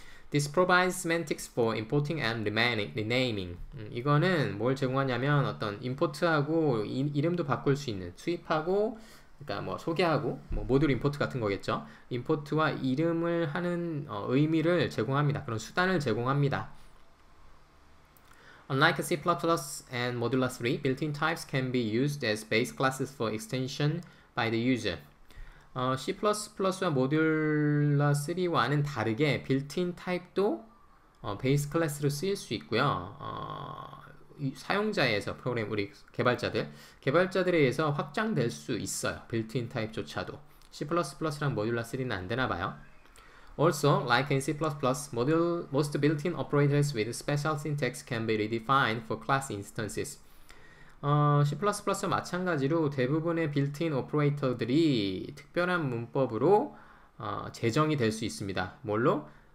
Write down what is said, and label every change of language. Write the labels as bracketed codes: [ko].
[en] This provides semantics for importing and renaming. [ko] 이거는 뭘 제공하냐면 어떤 import하고 이름도 바꿀 수 있는, 수입하고 그러니까 소개하고 모듈 임포트 같은 거겠죠. 임포트와 이름을 하는 의미를 제공합니다. 그런 수단을 제공합니다. [en] Unlike C++ and Modular 3, built-in types can be used as base classes for extension by the user. [ko] C++와 모듈라 3와는 다르게 빌트인 타입도 베이스 클래스로 쓰일 수 있고요. 사용자에서 프로그램 우리 개발자들에 의해서 확장될 수 있어요. 빌트인 타입조차도. C++랑 모듈라 3는 안 되나 봐요. [en] Also, like in C++, most built-in operators with special syntax can be redefined for class instances. [ko] C++와 마찬가지로 대부분의 빌트인 오퍼레이터들이 특별한 문법으로 제정이 될 수 있습니다. 뭘로?